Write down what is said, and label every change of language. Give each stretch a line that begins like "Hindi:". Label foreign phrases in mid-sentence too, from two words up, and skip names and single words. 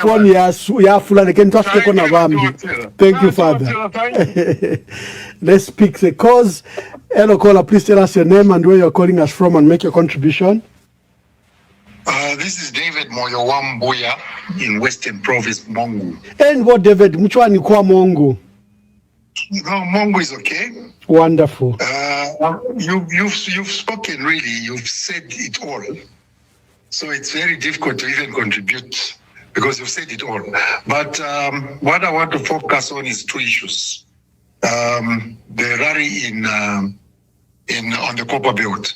English: Thank you, Father. Let's pick the cause. Hello, caller, please tell us your name and where you're calling us from and make your contribution. This is David Moyowambuya in Western Province, Mongu. And what, David? Mchwani kwa Mongu? No, Mongu is okay. Wonderful. You've spoken really. You've said it all. So it's very difficult to even contribute because you've said it all. But what I want to focus on is two issues: the rally on the Copper Belt.